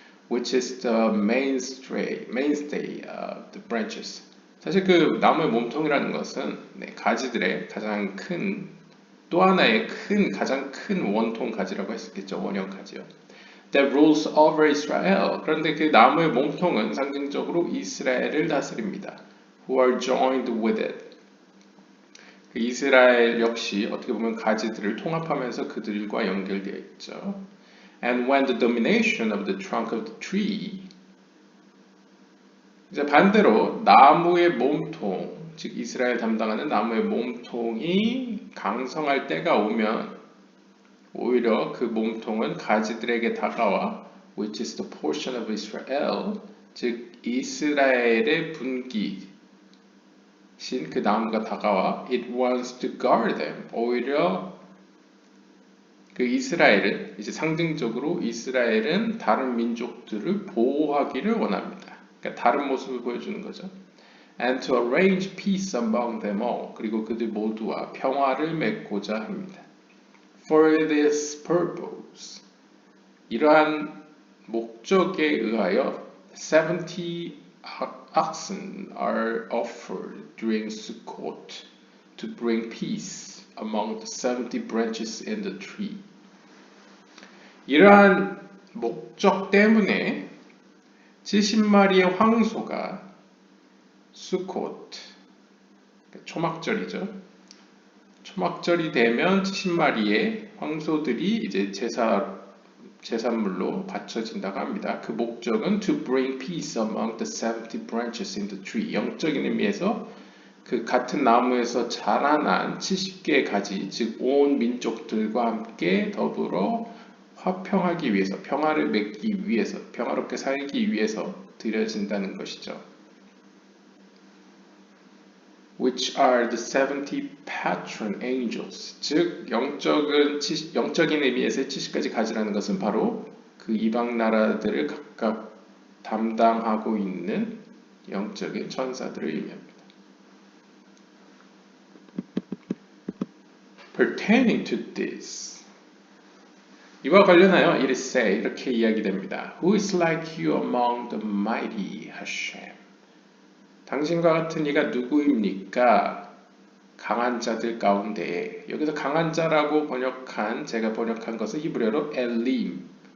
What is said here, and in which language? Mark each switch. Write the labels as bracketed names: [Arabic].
[English] Which is the mainstay of the branches. [Korean] 사실 그 나무의 몸통이라는 것은 가지들의 가장 큰, 또 하나의 가장 큰 원통 가지라고 할 수 있겠죠. 원형 가지요. [English] That rules over Israel. [Korean] 그런데 그 나무의 몸통은 상징적으로 이스라엘을 다스립니다. [English] Who are joined with it. [Korean] 그 이스라엘 역시 어떻게 보면 가지들을 통합하면서 그들과 연결되어 있죠. [English] And when the domination of the trunk of the tree, [Korean] 이제 반대로 나무의 몸통, 즉 이스라엘 담당하는 나무의 몸통이 강성할 때가 오면 오히려 그 몸통은 가지들에게 다가와 [English] which is the portion of Israel, [Korean] 즉 이스라엘의 분기신 그 나무가 다가와 [English] it wants to guard them. [Korean] 오히려 그 이스라엘은 이제 상징적으로 이스라엘은 다른 민족들을 보호하기를 원합니다. 그러니까 다른 모습을 보여주는 거죠. [English] And to arrange peace among them all. [Korean] 그리고 그들 모두와 평화를 맺고자 합니다. [English] For this purpose. [Korean] 이러한 목적에 의하여 [English] 70 oxen are offered during Sukkot to bring peace among the 70 branches in the tree. [Korean] 이러한 목적 때문에 70마리의 황소가 수콧, 초막절이죠. 초막절이 되면 70마리의 황소들이 이제 제산물로 바쳐진다고 합니다. 그 목적은 [English] to bring peace among the 70 branches in the tree. [Korean] 영적인 의미에서 그 같은 나무에서 자라난 70개의 가지, 즉 온 민족들과 함께 더불어 화평하기 위해서, 평화를 맺기 위해서, 평화롭게 살기 위해서 드려진다는 것이죠. [English] Which are the 70 patron angels. [Korean] 즉 영적인 의미에서의 70가지 가지라는 것은 바로 그 이방 나라들을 각각 담당하고 있는 영적인 천사들을 의미합니다. [English] Pertaining to this. [Korean] 이와 관련하여 [English] it is said, [Korean] 이렇게 이야기됩니다. [English] Who is like you among the mighty Hashem? [Korean] 당신과 같은 이가 누구입니까? 강한 자들 가운데. 여기서 강한 자라고 제가 번역한 것은 히브리어로 엘림.